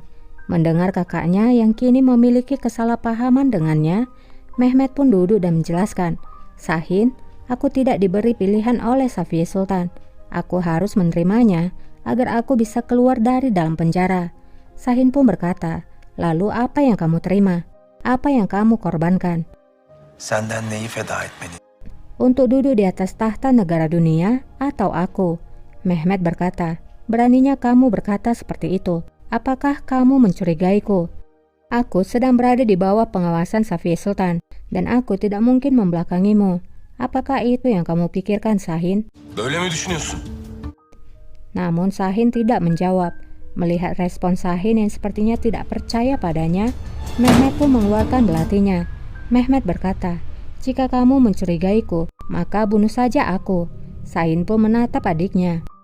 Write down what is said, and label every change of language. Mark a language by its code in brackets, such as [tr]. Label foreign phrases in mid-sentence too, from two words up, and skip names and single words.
[id] Mendengar kakaknya yang kini memiliki kesalahpahaman dengannya, Mehmet pun duduk dan menjelaskan, "Shahin, aku tidak diberi pilihan oleh Safiye Sultan. Aku harus menerimanya agar aku bisa keluar dari dalam penjara." Shahin pun berkata, "Lalu apa yang kamu terima? Apa yang kamu korbankan?" [tr] Senden neyi feda etmeni? [id] "Untuk duduk di atas tahta negara dunia atau aku?" Mehmet berkata, "Beraninya kamu berkata seperti itu. Apakah kamu mencurigaiku? Aku sedang berada di bawah pengawasan Safiye Sultan dan aku tidak mungkin membelakangimu. Apakah itu yang kamu pikirkan, Shahin?" [tr] Böyle mi düşünüyorsun? [id] Namun Shahin tidak menjawab. Melihat respon Shahin yang sepertinya tidak percaya padanya, Mehmet pun mengeluarkan belatinya. Mehmet berkata, "Jika kamu mencurigaiku, maka bunuh saja aku." Shahin pun menatap adiknya.